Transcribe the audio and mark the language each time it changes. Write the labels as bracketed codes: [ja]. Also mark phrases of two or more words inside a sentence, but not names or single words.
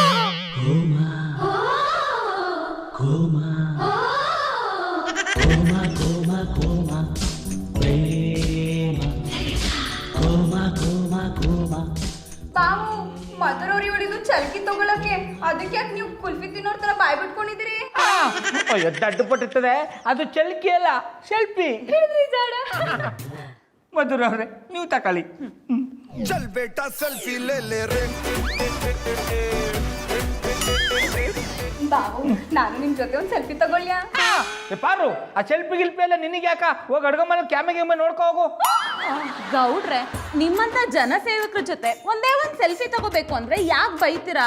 [kn] ಬಾವು ಮಧುರವ್ರಿ ಉಳಿದು ಚಲ್ಕಿ ತಗೊಳಕ್ಕೆ, ಅದಕ್ಕೆ ಯಾಕೆ ನೀವು ಕುಲ್ಫಿ ತಿನ್ನೋರ್ ತರ ಬಾಯ್ ಬಿಟ್ಕೊಂಡಿದ್ದೀರಿ? ದಡ್ಡು ಪಟ್ಟಿರ್ತದೆ, ಅದು ಚಲ್ಕಿ ಅಲ್ಲ, ಸೆಲ್ಫಿ. ಮಧುರವ್ರೆ, ನೀವು ತಕೊಳ್ಳಿ. [hi] चल बेटा सेल्फी ले ले रे. [kn] ಬಾವು, ನಾನು ನಿಮ್ ಜೊತೆ ಒಂದ್ ಸೆಲ್ಫಿ ತಗೊಳ್ಳ್ಯಾ? ಪಾರು, ಆ ಸೆಲ್ಫಿ ಗಿಲ್ಪಿ ಎಲ್ಲ ನಿನಗೆ ಯಾಕ? ಹೋಗಿ ಅಡ್ಗ ಮನೆ ಕ್ಯಾಮೆ ನೋಡ್ಕೋ ಹೋಗು. ಗೌಡ್ರೆ, ನಿಮ್ಮಂತ ಜನಸೇವಕರ ಜೊತೆ ಒಂದೇ ಒಂದ್ ಸೆಲ್ಫಿ ತಗೋಬೇಕು ಅಂದ್ರೆ ಯಾಕೆ ಬೈತೀರಾ?